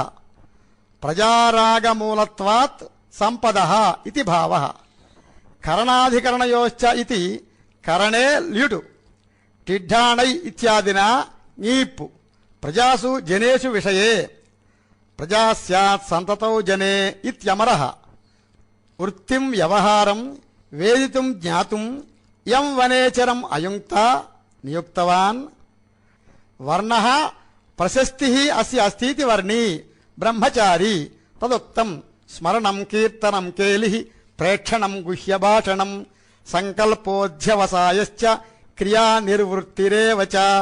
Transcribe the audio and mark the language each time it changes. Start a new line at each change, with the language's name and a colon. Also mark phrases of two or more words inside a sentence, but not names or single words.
Sanskrit: प्रजारागमूलत्वात् सम्पदः इति भावः। करणाधिकरणयोश्च इति करणे ल्युटु टिड्ढाणै इत्यादिना ङीप्पु प्रजासु जनेषु विषये ప్రజా స్యాత్ సంతతౌ జనే ఇత్యమరః వృత్తిం వ్యవహారం వేదితుం జ్ఞాతుం యం వనేచరం అయుంక్త నియుక్తవాన్ వర్ణః ప్రశస్తిః అస్య అస్తితి వర్ణీ బ్రహ్మచారి తదుక్తం స్మరణం కీర్తనం కేలిః ప్రేక్షణం గుహ్యభాషణం సంకల్పోధ్యవసాయశ్చ క్రియా నిర్వృత్తిరేవ చ